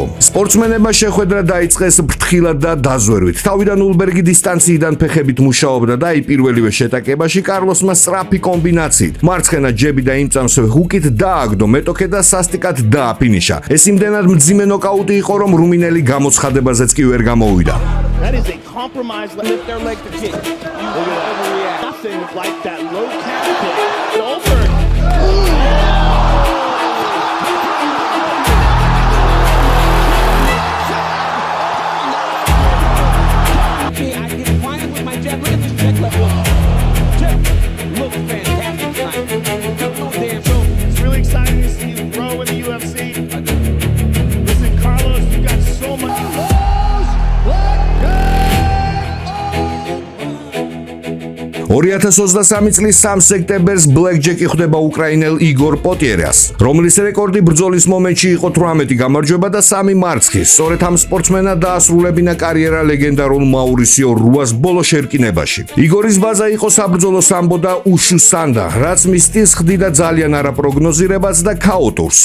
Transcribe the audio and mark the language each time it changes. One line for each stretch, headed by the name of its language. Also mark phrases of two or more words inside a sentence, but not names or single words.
Georgian: სპორტსმენებმა შეხვედრა დაიწყეს ფრთხილად და დაზვერვით. თავიდან ულბერგი დისტანციიდან ფეხებით მუშაობდა და აი პირველივე შეტაკებაში კარლოსმა სწრაფი კომბინაციით მარცხენა ჯები და იმ წამსვე ჰუკით დააგდო მეტოქე და სასტიკად დააფინიშა. ეს იმდენად მძიმე ნოკაუტი იყო, რომ რუმინელი გამოცხადებაზეც კი ვერ გამოვიდა.
English: That is a compromise. Lift their leg to kick. Overreact. Nothing like that low calf kick. Over. Okay, I can find it with my jab. Look at this check level. Check. Look fantastic. No damn show. It's really exciting to see you grow in the UFC. Listen, Carlos, you got so much.
Georgian: 2023 წლის 3 სექტემბერს ბლეკჯეკი ხვდება უკრაინელ იგორ პოტიერას, რომლის რეკორდი ბრძოლის მომენტში იყო 18 გამარჯვება და 3 მარცხი. სწორედ ამ სპორტსმენად დაასრულებინა კარიერა ლეგენდარულ მაურისიო რუას ბოლო შერკინებაში. იგორის ბაზა იყო საბრძოლო სამბო და უშუ სანდა, რაც მის სტილს ხდიდა ძალიან არაპროგნოზირებაც და ქაოტურს.